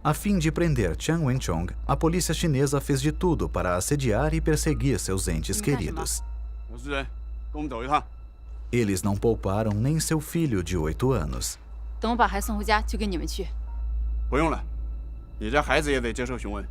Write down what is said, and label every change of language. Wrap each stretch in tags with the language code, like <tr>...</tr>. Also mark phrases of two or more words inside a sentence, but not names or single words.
<pt>A fim de prender Jiang Wenchong, a polícia chinesa fez de tudo para assediar e perseguir seus entes queridos.</pt> <zh>吴主任，跟我们走一趟。</zh> <pt>Eles não pouparam nem seu filho de 8 anos.</pt> <zh>等我把孩子送回家，就跟你们去。不用了，你这孩子也得接受询问。</zh>